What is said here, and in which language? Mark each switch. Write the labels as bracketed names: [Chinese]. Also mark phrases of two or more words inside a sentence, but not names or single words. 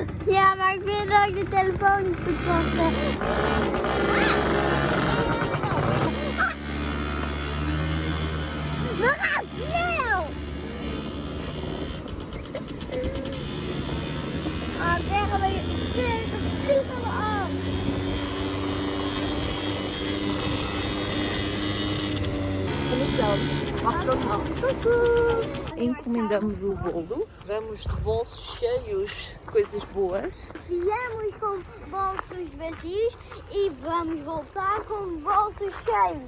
[Dutch] Ja, maar ik vind dat ik de telefoon niet goed vast heb. We gaan snel! Ah, zeggen we vliegen we af. [Portuguese] Encomendamos o bolo, vamos de bolsos cheios de coisas boas. Viemos com bolsos vazios e vamos voltar com bolsos cheios.